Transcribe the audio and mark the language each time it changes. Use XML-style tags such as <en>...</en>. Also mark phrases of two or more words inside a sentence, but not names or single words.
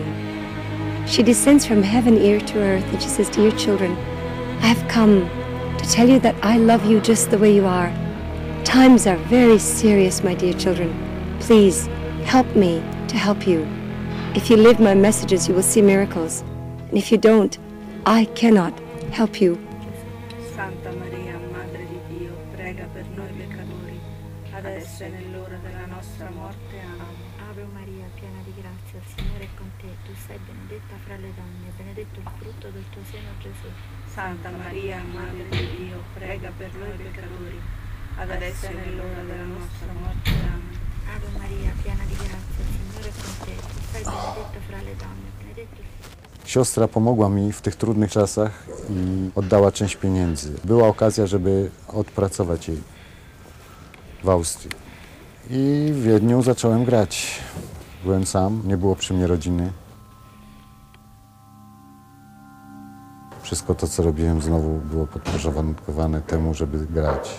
<en>She descends from heaven here to earth and she says, "Dear children, I have come to tell you that I love you just the way you are. Times are very serious, my dear children. Please help me to help you. If you live my messages, you will see miracles. And if you don't, I cannot help you."</en> <it>Santa Maria, Madre di Dio, prega per noi peccatori, adesso e nell'ora della nostra morte. Amen. Ave Maria, piena di grazia, il Signore è con te. Tu sei benedetta fra le donne, e benedetto il frutto del tuo seno, Gesù. Santa Maria, Madre di Dio, prega per noi peccatori, adesso e nell'ora della nostra morte. Amen. Ave Maria, piena di grazia, il Signore è con te. Tu sei benedetta fra le donne, e benedetto il</it> <pl>Siostra pomogła mi w tych trudnych czasach i oddała część pieniędzy. Była okazja, żeby odpracować jej w Austrii. I w Wiedniu zacząłem grać. Byłem sam, nie było przy mnie rodziny. Wszystko to, co robiłem, znowu było podporządkowane temu, żeby grać.</pl>